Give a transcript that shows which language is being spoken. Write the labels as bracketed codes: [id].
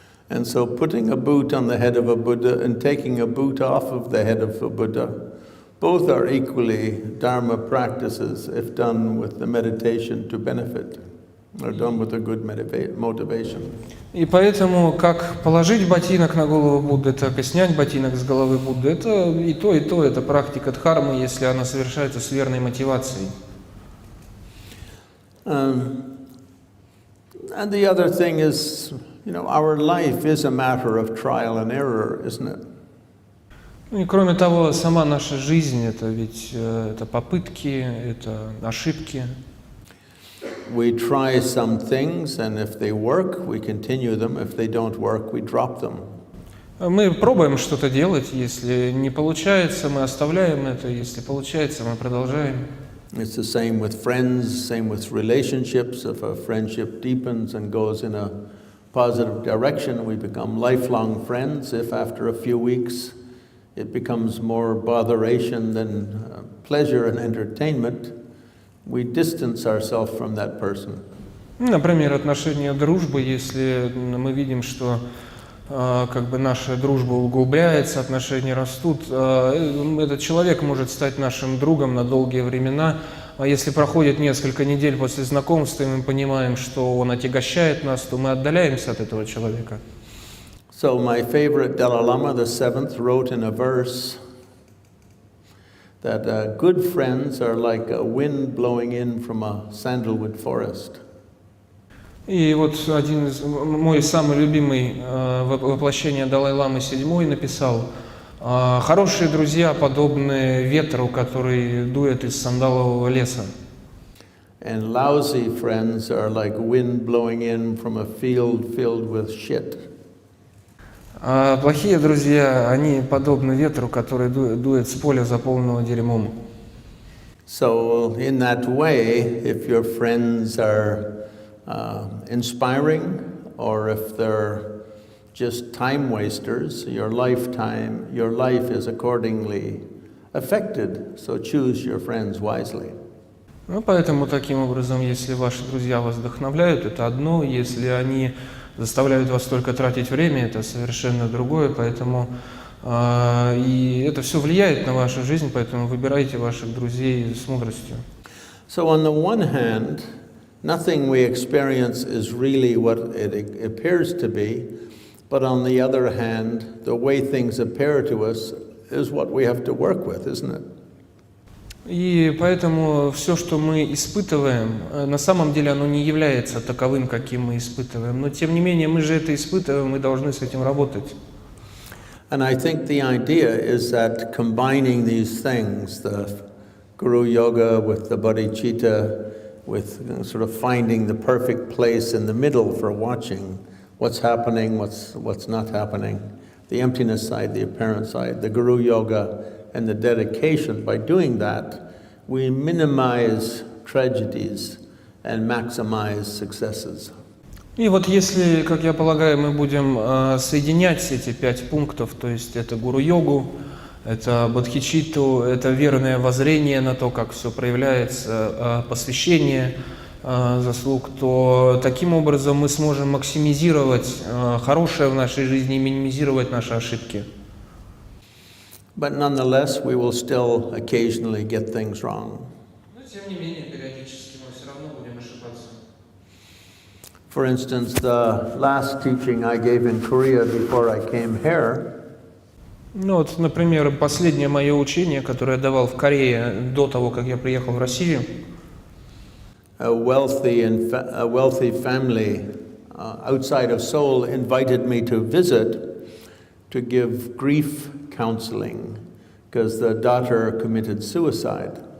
[en] And so putting a boot on the head of a Buddha and taking a boot off of the head of a Buddha, both are equally Dharma practices if done with the meditation to benefit, or done with a good motivation. [ru] И поэтому как положить ботинок на голову Будды, так и снять ботинок с головы Будды, это и то, это практика дхармы, если она совершается с верной мотивацией. [en] And the other thing is, our life is a matter of trial and error, isn't it? [ru] И кроме того, сама наша жизнь, это ведь это попытки, это ошибки. [en] We try some things, and if they work, we continue them. If they don't work, we drop them. [ru] Мы пробуем что-то делать, если не получается, мы оставляем это, если получается, мы продолжаем. [en] It's the same with friends, same with relationships. If a friendship deepens and goes in a positive direction, we become lifelong friends. If after a few weeks it becomes more botheration than pleasure and entertainment, we distance ourselves from that person. [ru] Например, отношения дружбы, если мы видим, что как бы наша дружба углубляется, отношения растут, этот человек может стать нашим другом на долгие времена. А если проходит несколько недель после знакомства, и мы понимаем, что он отягощает нас, то мы отдаляемся от этого человека. [en] So my favorite Dalai-ламы, the seventh, wrote in a verse that good friends are like a wind blowing in from a sandalwood forest. [ru] И вот один из, мой самый любимый воплощение Далай-ламы VII написал: «Хорошие друзья подобны ветру, который дует из сандалового леса». [en] And lousy friends are like wind blowing in from a field filled with shit. [ru] А плохие друзья, они подобны ветру, который дует с поля, заполненного дерьмом. [en] So in that way, if your friends are inspiring, or if they're just time wasters, your life is accordingly affected. So choose your friends wisely. [ru] Ну, поэтому таким образом, если ваши друзья вас вдохновляют, это одно, если они заставляют вас только тратить время, это совершенно другое, поэтому и это все влияет на вашу жизнь, поэтому выбирайте ваших друзей с мудростью. [en] So on the one hand, nothing we experience is really what it appears to be, but on the other hand, the way things appear to us is what we have to work with, isn't it? [ru] И поэтому все, что мы испытываем, на самом деле оно не является таковым, каким мы испытываем. Но тем не менее, мы же это испытываем, мы должны с этим работать. [en] And I think the idea is that combining these things, the guru-yoga with the bodhicitta, with sort of finding the perfect place in the middle for watching what's happening, what's not happening, the emptiness side, the apparent side, the guru-yoga, and the dedication. By doing that, we minimize tragedies and maximize successes. [ru] И вот если, как я полагаю, мы будем соединять эти 5 пунктов, то есть это гуру-йогу, это бодхичитту, это верное воззрение на то, как все проявляется, посвящение заслуг, то таким образом мы сможем максимизировать хорошее в нашей жизни и минимизировать наши ошибки. [en] But nonetheless, we will still occasionally get things wrong. [ru] Но тем не менее, периодически мы все равно будем ошибаться. [en] For instance, the last teaching I gave in Korea before I came here, [ru] Ну вот, например, последнее мое учение, которое я давал в Корее до того, как я приехал в Россию, [en] a wealthy family outside of Seoul invited me to visit to give grief counseling because the daughter committed suicide.